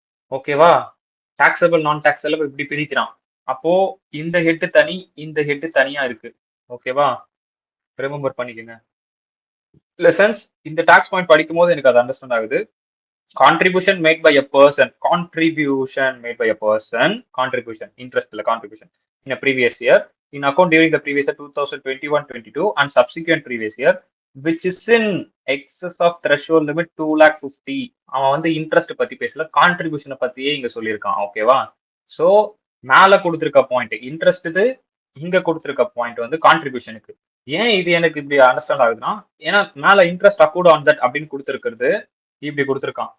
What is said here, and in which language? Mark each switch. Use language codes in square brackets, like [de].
[ta] ஓகேவா? டாக்ஸபிள் நான் டாக்ஸபிள் இப்படி பிரிக்கிறான். அப்போ இந்த ஹெட் தனி, இந்த ஹெட் தனியா இருக்கு. ஓகேவா? ரிமெம்பர் பண்ணிக்கங்க. லெசன்ஸ் இந்த டாக்ஸ் பாயிண்ட் படிக்கும் போது எனக்கு அது அண்டர்ஸ்டாண்ட் ஆகுது. [en] contribution made by a person, contribution made by a person, contribution interest இல்ல contribution in a previous year in account during the previous year 2021-22 and subsequent previous year which is in excess of threshold limit 2,50,000. [ta] அவன் வந்து interest பத்தி பேசல, கான்ட்ரிபியூஷனை பத்தியே இங்க சொல்லியிருக்கான். ஓகேவா? So மேல கொடுத்திருக்க பாயிண்ட் இன்ட்ரெஸ்ட், இது இங்க கொடுத்திருக்க பாயிண்ட் வந்து கான்ட்ரிபியூஷனுக்கு. ஏன் இது எனக்கு இப்படி அண்டர்ஸ்டாண்ட் ஆகுதுன்னா, ஏன்னா மேல இன்ட்ரெஸ்ட் அக்கௌண்ட் ஆன் தட் அப்படின்னு கொடுத்திருக்கிறது இப்படி கொடுத்திருக்கான்.